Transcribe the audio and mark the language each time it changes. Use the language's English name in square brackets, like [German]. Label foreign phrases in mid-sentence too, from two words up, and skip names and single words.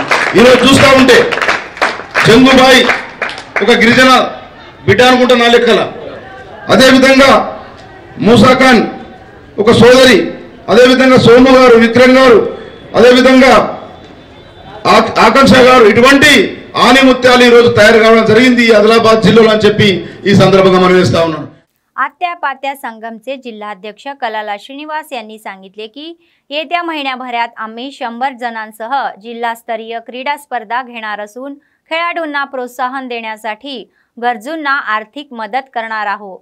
[Telugu] ఈరోజు చూస్తూ ఉంటే జంగుబాయి ఒక గిరిజన బిడ్డ అనుకుంటా నా లెక్కల, అదేవిధంగా మూసాఖాన్ ఒక సోదరి, అదేవిధంగా సోము గారు, విక్రమ్ గారు, అదేవిధంగా ఆకాంక్ష గారు, ఇటువంటి ఆనిముత్యాలు ఈరోజు తయారు కావడం జరిగింది ఈ ఆదిలాబాద్ జిల్లాలో అని చెప్పి ఈ సందర్భంగా మనం వేస్తా ఉన్నాను। [Marathi] आत्यापात्या संगमचे जिल्हाध्यक्ष कलाला श्रीनिवास यांनी सांगितले की येत्या महिन्याभरात आम्ही 100 जणांसह जिल्हास्तरीय क्रीडा स्पर्धा घेणार असून खेळाडूंना प्रोत्साहन देण्यासाठी गरजूंना आर्थिक मदत करणार आहोत।